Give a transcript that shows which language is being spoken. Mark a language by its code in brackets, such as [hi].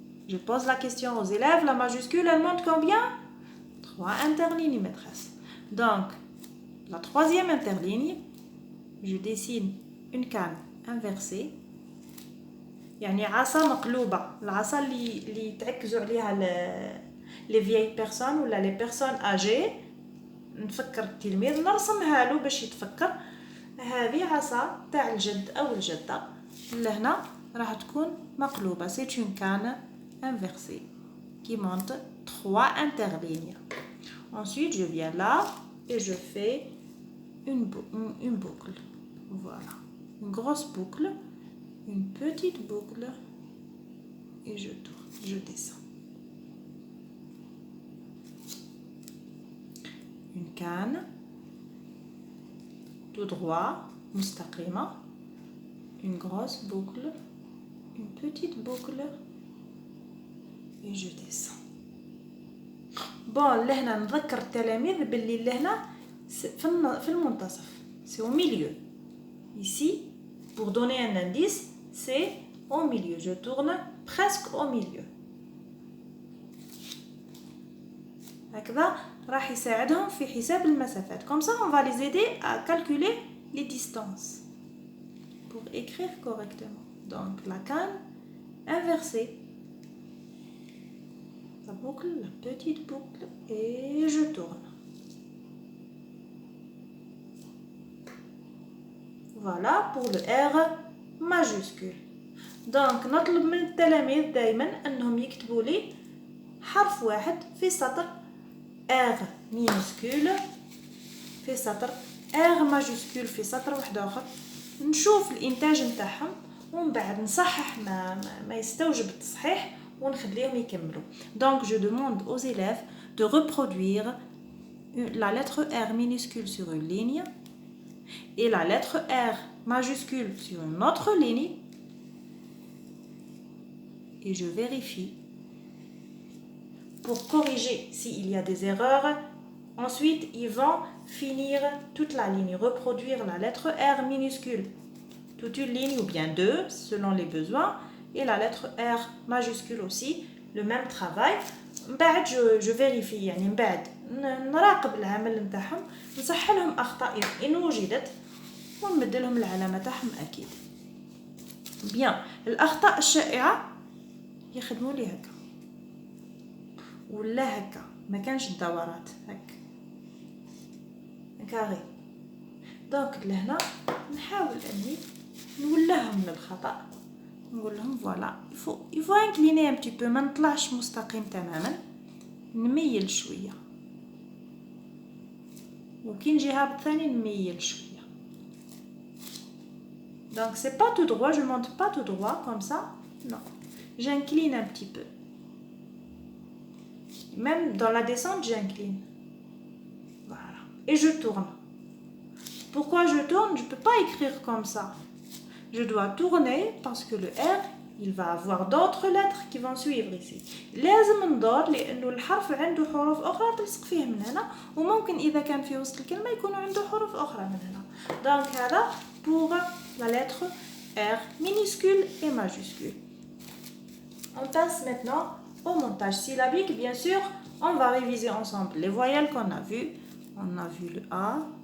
[fr] Je pose la question aux élèves, la majuscule, elle monte combien? 3 interlignes, maîtresse. Donc, la troisième interligne, je dessine une canne inversée، [ar] يعني عصا مقلوبة، العصا اللي تعكزوا عليها [fr] les vieilles personnes [ar] ولا [fr] les personnes âgées. [ar] نفكر التلميذ نرسمها له باش يتفكر. هذه عصا تاع الجد أو الجدة، لهنا راح تكون مقلوبة. [fr] C'est une canne inversée qui monte 3 interlignes. Ensuite, je viens là et je fais une boucle. Voilà. Une grosse boucle, une petite boucle et je tourne, je descends. Une canne tout droit, [ar] مستقيمة. [fr] une grosse boucle, une petite boucle et je descends. [ar] Bon, لهنا نذكر التلاميذ باللي لهنا في المنتصف, [fr] c'est au milieu. Ici, pour donner un indice, c'est au milieu. Je tourne presque au milieu. [ar] هكذا راح يساعدهم في حساب المسافات. [fr] Comme ça, on va les aider à calculer les distances pour écrire correctement. Donc, la canne inversée. La boucle, la petite boucle, et je tourne. Voilà pour le R majuscule. [ar] Donc, نطلب من التلاميذ دايما أنهم يكتبوا لي حرف واحد في سطر [fr] R minuscule [ar] في سطر [fr] R majuscule [ar] في سطر واحد آخر. نشوف الإنتاج نتاعهم ومن بعد نصحح ما يستوجب التصحيح ونخليهم يكملوا. [fr] Donc, je demande aux élèves de reproduire la lettre R minuscule sur une ligne et la lettre R majuscule sur une autre ligne et je vérifie pour corriger s'il y a des erreurs. Ensuite, ils vont finir toute la ligne, reproduire la lettre R minuscule, toute une ligne ou bien deux selon les besoins, et la lettre R majuscule aussi, le même travail. [ar] بعد [fr] je vérifie [ar] يعني من بعد نراقب العمل نتاعهم نصحح لهم اخطاء ان وجدت ونمد لهم العلامه تاعهم اكيد. بيان الاخطاء الشائعه يخدموا لي هكا ولا هكا ما كانش الدورات هكا كاري. دونك لهنا نحاول اني نولهم من الخطا نقول لهم فوالا [fr] il faut incliner un petit peu [ar] ما نطلعش مستقيم تماما نميل شويه وكي نجي هابط ثاني نميل شويه. [fr] Donc c'est pas tout droit, je monte pas tout droit comme ça, non, j'incline un petit peu. Même dans la descente j'incline, voilà, et je tourne. Pourquoi je tourne? Je peux pas écrire comme ça, je dois tourner parce que le R il va avoir d'autres lettres qui vont suivre ici. [ar] لازم ندور لانه الحرف عنده حروف اخرى تلصق فيه من هنا وممكن اذا كان في وسط الكلمه يكون عنده حروف اخرى من هنا. [fr] Donc [ar] هذا [fr] pour la lettre R minuscule et majuscule. On passe maintenant au montage syllabique. Bien sûr, on va réviser ensemble les voyelles qu'on a vues. On a vu le A,